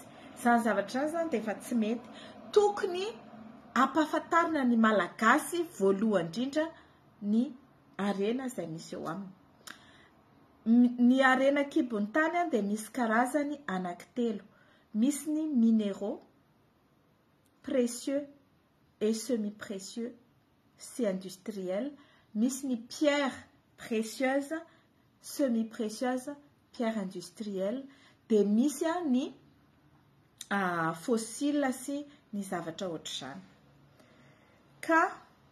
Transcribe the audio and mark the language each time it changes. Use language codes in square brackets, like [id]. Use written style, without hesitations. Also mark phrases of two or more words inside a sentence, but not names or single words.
[mg] Zany zavatra zany dia efa tsy mety. Tokony ampahafantarina ny malagasy voalohany indrindra ny harena izay misy eo aminy. Ny harena kibon'ny tany dia misy karazany anankitelo. Misy ny [fr] minéraux, précieux et semi-précieux, [mg] sy industriel. Misy ny [fr] pierre précieuse, semi-précieuse, pierre industrielle. [mg] Dia misy ny fossile sy ny zavatra ohatr'izany.